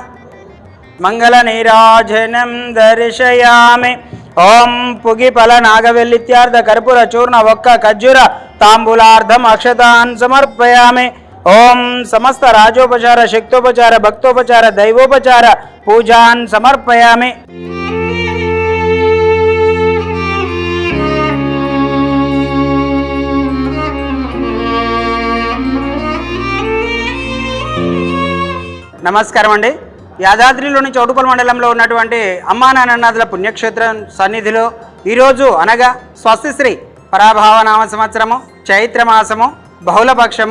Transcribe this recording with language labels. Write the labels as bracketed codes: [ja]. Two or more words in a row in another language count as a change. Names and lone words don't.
[sa] मंगलनीराजनं दर्शयामि. ओम पुगिफल नागवेल्लित्यार्ध कर्पूर चूर्ण वक्क खज्जूर तांबूलार्धम अक्षतान् समर्पयामि. ओम समस्त राजोपचार शक्तोपचार भक्तोपचार दैवोपचार पूजान् समर्पयामि. [te] నమస్కారం అండి. యాదాద్రిలోని చౌటుపల్లి మండలంలో ఉన్నటువంటి అమ్మా నాన్ననదుల పుణ్యక్షేత్రం సన్నిధిలో ఈరోజు అనగా స్వస్తిశ్రీ పరాభావనామ సంవత్సరము చైత్రమాసము బహుళపక్షము